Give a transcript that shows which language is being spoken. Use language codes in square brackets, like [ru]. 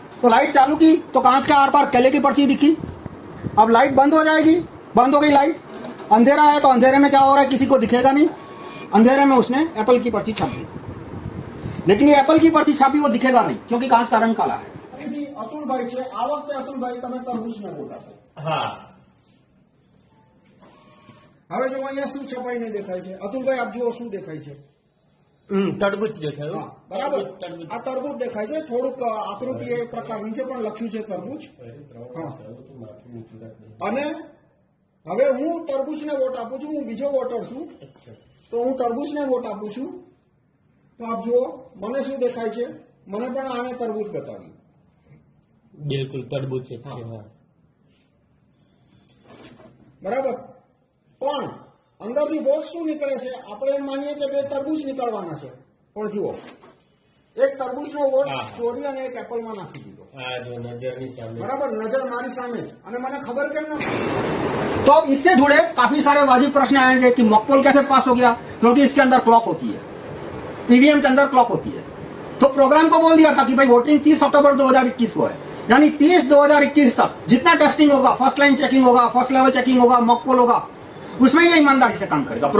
[hi] तो लाइट चालू की तो कांच के आर पार केले की पर्ची दिखी। अब लाइट बंद हो जाएगी, बंद हो गई लाइट, अंधेरा है, तो अंधेरे में क्या हो रहा है, किसी को दिखेगा नहीं। अंधेरे में उसने एप्पल की पर्ची छाप दी, लेकिन ये एप्पल की पर्ची छापी वो दिखेगा नहीं क्योंकि कांच का रंग काला है। [gu] अतुलभाई છે, આ વખતે અતુલભાઈ તમે તરબૂચને વોટ આપો। હા, હવે જો અહીંયા શું છપાઈ નહીં દેખાય છે, અતુલભાઈ આપ જુઓ શું દેખાય છે। તરબૂચ દેખાય, બરાબર, આ તરબૂચ દેખાય છે, થોડુંક આકૃતિ એ પ્રકાર નીચે પણ લખ્યું છે તરબૂચ। અને હવે હું તરબૂચને વોટ આપું છું, હું બીજો વોટર છું, તો હું તરબૂચને વોટ આપું છું। તો આપ જુઓ મને શું દેખાય છે, મને પણ આને તરબૂચ બતાવ્યું। બિલકુલ તરબૂચ છે, બરાબર, પણ અંદરથી વોટ શું નીકળે છે, આપણે એમ માનીએ કે 2 તરબૂચ નીકળવાના છે, પણ જુઓ એક તરબૂચનો વોટ ચોરી અને એક એપલમાં નાખી દીધો। આ જો નજરની સામે બરાબર, નજર મારી સામે અને મને ખબર કેમ ન પડી? [hi] तो अब इससे जुड़े काफी सारे वाजिब प्रश्न आएंगे कि मॉकपोल कैसे पास हो गया, क्योंकि इसके अंदर क्लॉक होती है, ईवीएम के अंदर क्लॉक होती है। तो प्रोग्राम को बोल दिया था कि भाई वोटिंग 30 अक्टूबर 2021 को है, यानी 30/2021 तक जितना टेस्टिंग होगा, फर्स्ट लाइन चेकिंग होगा, फर्स्ट लेवल चेकिंग होगा, मॉकपोल होगा, उसमें ये ईमानदारी से काम करेगा।